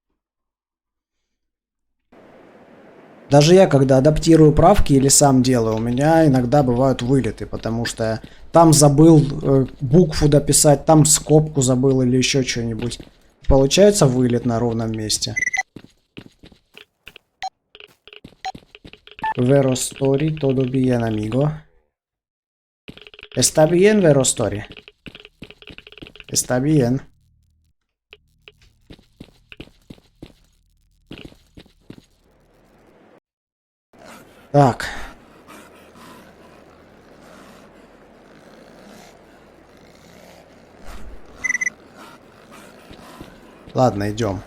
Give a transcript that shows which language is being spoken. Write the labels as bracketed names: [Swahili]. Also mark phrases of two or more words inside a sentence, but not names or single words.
[Russian] Даже я, когда адаптирую правки или сам делаю, у меня иногда бывают вылеты, потому что там забыл букву дописать, там скобку забыл или еще что-нибудь. Получается вылет на ровном месте. [Spanish] Vero story, todo bien, amigo. Está bien, vero story. Está bien. [Russian] Так. Ладно, идем.